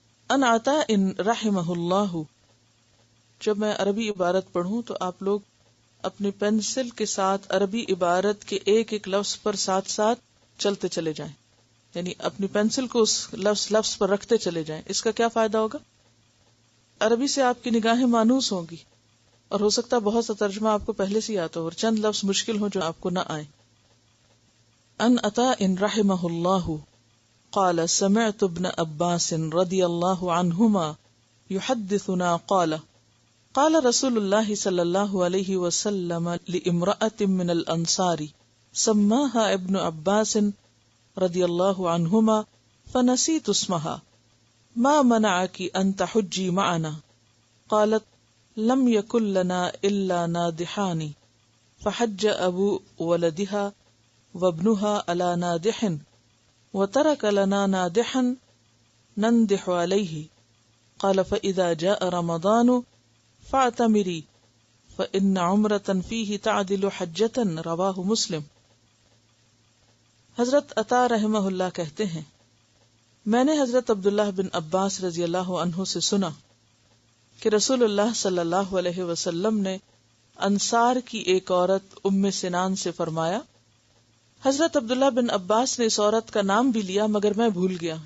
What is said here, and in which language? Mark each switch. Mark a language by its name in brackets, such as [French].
[Arabic] ان عطا ان رحمہ اللہ. [Urdu] جب میں عربی عبارت پڑھوں تو آپ لوگ اپنی پینسل کے ساتھ عربی عبارت کے ایک ایک لفظ پر ساتھ ساتھ چلتے چلے جائیں، یعنی اپنی پینسل کو اس لفظ پر رکھتے چلے جائیں. اس کا کیا فائدہ ہوگا؟ عربی سے آپ کی نگاہیں مانوس ہوں گی، اور ہو سکتا ہے بہت سا ترجمہ آپ کو پہلے سے آتا ہو اور چند لفظ مشکل ہوں جو آپ کو نہ آئے. [Arabic] ان عطا ان رحمہ اللہ قال سمعت ابن عباس رضی اللہ عنہما یحدثنا قال قال رسول اللہ صلی اللہ علیہ وسلم لامرأة من الانصار سماها ابن عباس رضی اللہ عنہما فنسیت اسمها ما منعك ان تحجی معنا قالت لم يكن لنا الا نادحان فحج ابو ولدها وابنها على نادح وترك لنا نادحا نندح عليه قال فإذا جاء رمضان فاعتمری فإن عمرة فيه تعدل حجة رواہ مسلم. [Urdu] حضرت عطا رحمہ اللہ کہتے ہیں میں نے حضرت عبداللہ بن عباس رضی اللہ عنہ سے سنا کہ رسول اللہ صلی اللہ علیہ وسلم نے انصار کی ایک عورت ام سنان سے فرمایا. حضرت عبداللہ بن عباس نے اس عورت کا نام بھی لیا مگر میں بھول گیا.